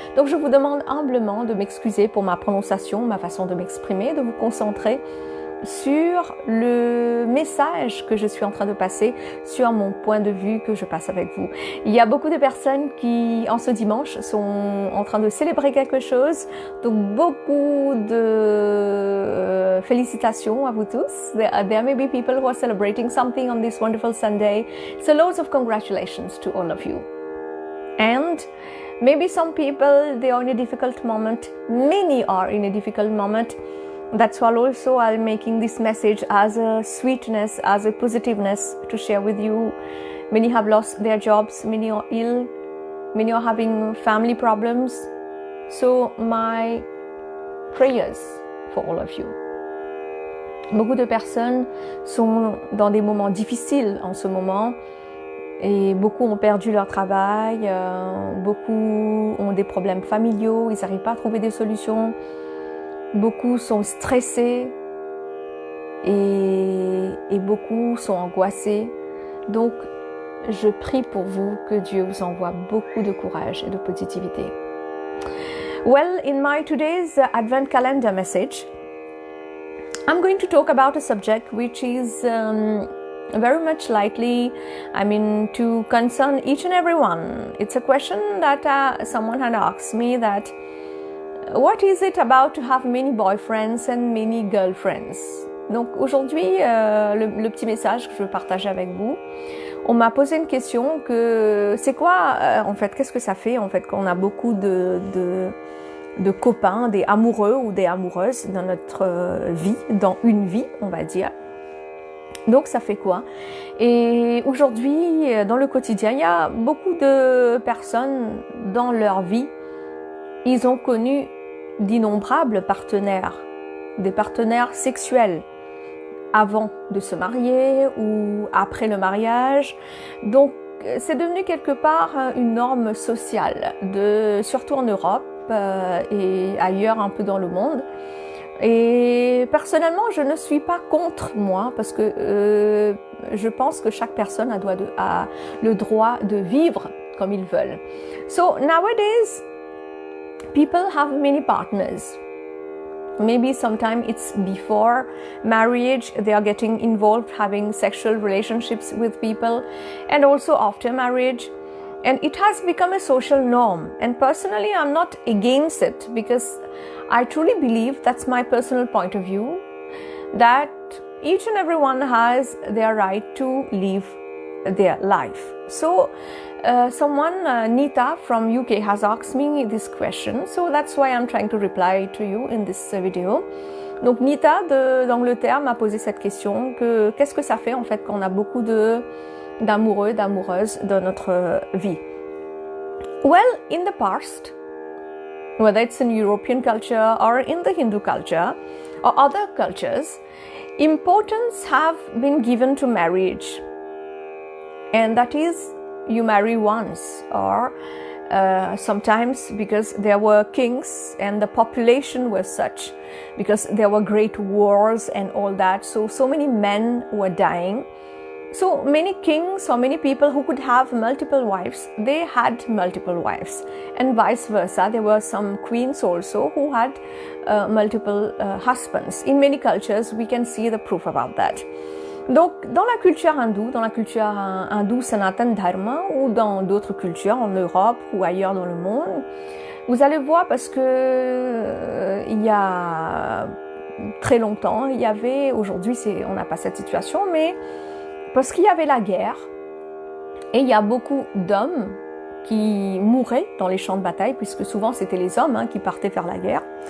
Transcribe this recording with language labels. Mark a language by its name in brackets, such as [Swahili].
[French] Donc, je vous demande humblement de m'excuser pour ma prononciation, ma façon de m'exprimer, de vous concentrer sur le message que je suis en train de passer, sur mon point de vue que je passe avec vous. Il y a beaucoup de personnes qui, en ce dimanche, sont en train de célébrer quelque chose. Donc, beaucoup de félicitations à vous tous. [English] There may be people who are celebrating something on this wonderful Sunday. So, loads of congratulations to all of you. And maybe some people, they are in a difficult moment. Many are in a difficult moment. That's why also I'm making this message as a sweetness, as a positiveness to share with you. Many have lost their jobs, many are ill, many are having family problems. So my prayers for all of you. [French] Beaucoup de personnes sont dans des moments difficiles en ce moment et beaucoup ont perdu leur travail, beaucoup ont des problèmes familiaux, ils n'arrivent pas à trouver des solutions. Beaucoup sont stressés et beaucoup sont angoissés. Donc, je prie pour vous que Dieu vous envoie beaucoup de courage et de positivité. [English] Well, in my today's Advent Calendar message, I'm going to talk about a subject which is very much likely, to concern each and every one. It's a question that someone had asked me that what is it about to have many boyfriends and many girlfriends? [French] Donc aujourd'hui, le petit message que je veux partager avec vous, on m'a posé une question que c'est quoi en fait, qu'est-ce que ça fait en fait qu'on a beaucoup de de copains, des amoureux ou des amoureuses dans notre vie, dans une vie, on va dire. Donc ça fait quoi? Et aujourd'hui, dans le quotidien, il y a beaucoup de personnes dans leur vie, ils ont connu d'innombrables partenaires, des partenaires sexuels, avant de se marier ou après le mariage. Donc c'est devenu quelque part une norme sociale, surtout en Europe et ailleurs un peu dans le monde. Et personnellement, je ne suis pas contre moi parce que je pense que chaque personne a le droit de vivre comme ils veulent. [English] So nowadays, people have many partners. Maybe sometimes it's before marriage, they are getting involved, having sexual relationships with people, and also after marriage. And it has become a social norm. And personally, I'm not against it because I truly believe, that's my personal point of view, that each and everyone has their right to live their life. So someone, Nita from UK, has asked me this question. So that's why I'm trying to reply to you in this video. [French] Donc Nita d'Angleterre m'a posé cette question, qu'est-ce que ça fait en fait quand on a beaucoup d'amoureux, d'amoureuses dans notre vie? [English] Well, in the past, whether it's in European culture or in the Hindu culture or other cultures, importance have been given to marriage. And that is, you marry once, or sometimes because there were kings and the population was such, because there were great wars and all that, so many men were dying. So many kings or many people who could have multiple wives, they had multiple wives, and vice versa. There were some queens also who had multiple husbands. In many cultures, we can see the proof about that. [French] Donc, dans la culture hindoue Sanatan Dharma, ou dans d'autres cultures, en Europe ou ailleurs dans le monde, vous allez voir parce que il y a très longtemps, aujourd'hui on n'a pas cette situation, mais parce qu'il y avait la guerre, et il y a beaucoup d'hommes qui mouraient dans les champs de bataille, puisque souvent c'était les hommes qui partaient faire la guerre.